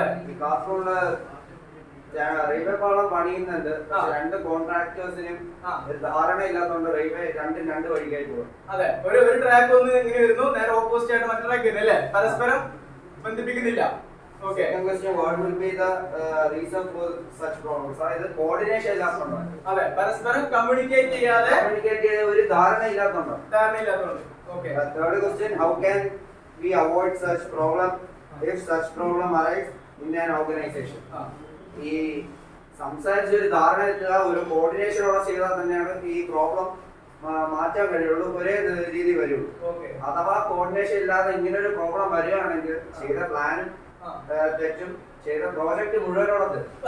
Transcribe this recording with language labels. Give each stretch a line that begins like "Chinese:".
Malayalam: ഈ കാർട്ടൂണില് റെയിൽവേ പാളം പണിയുന്നുണ്ട്. രണ്ട് കോൺട്രാക്ടേഴ്സിനും ധാരണ ഇല്ലാത്തതുകൊണ്ട് റെയിൽവേ രണ്ട് വഴിക്കായി പോകും. അതെ, ഒരു ട്രാക്ക് ഒന്ന് ഇങ്ങനെ വരുന്നു, നേരെ ഓപ്പോസിറ്റ് ആയിട്ട് മറ്റേ ട്രാക്ക് വരുന്നു അല്ലേ? പരസ്പരം ബന്ധിപ്പിക്കുന്നില്ല. Okay.
English: Second question, what will be the reason for such problems?
Malayalam: അതായത് കോർഡിനേഷൻ ഇല്ലാത്തതുകൊണ്ട്. അതെ, പരസ്പരം കമ്മ്യൂണിക്കേറ്റ് ചെയ്യാതെ ഒരു ധാരണ ഇല്ലാത്തതുകൊണ്ട്. Okay.
English: Third question, how can we we avoid such problem if such problem arise in an organization.
Malayalam: ഈ സംസാരിച്ച ഒരു ധാരണ എത്തുക, ഒരു കോർഡിനേഷനോടെ ചെയ്താൽ തന്നെയാണ് ഈ പ്രോബ്ലം മാറ്റാൻ കഴിയുള്ളൂ, ഒരേ രീതി വരുള്ളൂ. അഥവാ കോർഡിനേഷൻ ഇല്ലാതെ ഇങ്ങനെ ഒരു പ്രോബ്ലം വരികയാണെങ്കിൽ ചെയ്ത പ്ലാനും തെറ്റും, ചെയ്ത പ്രോജക്ട് മുഴുവനോടത്ത്